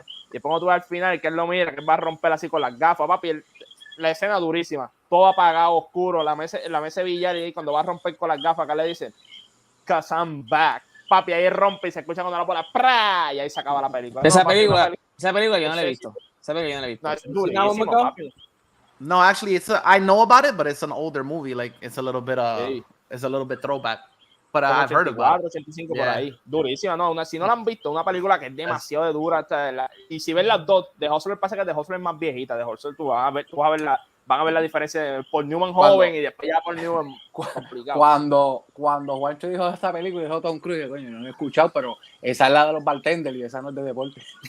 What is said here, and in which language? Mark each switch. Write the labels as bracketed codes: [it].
[es] Y después cuando tú ves al final, que él lo mira, que él va a romper así con las gafas, papi, la escena durísima, todo apagado, oscuro, la mesa de billar, y cuando va a romper con las gafas, acá le dicen, [en] 'cause I'm back. [es] Papi, ahí rompe y se escucha cuando la bola, ¡pra! Y ahí se acaba la película. Esa película yo no la he visto. No, es durísimo, papi. [en] No, actually, I know about it, but it's an older movie. Like, it's a little bit throwback. But I've heard about it. [es] 85 por ahí. Durísima, no. Si no la han visto, una película que es demasiado dura. Y si ves las dos, The Hustler pasa que The Hustler es más viejita. The Hustler van a ver la diferencia de Paul Newman joven y después ya Paul Newman complicado. Cuando Juancho dijo de esta película y dijo Tom Cruise, coño, no he escuchado, pero esa es la de los bartenders y esa no es de deporte.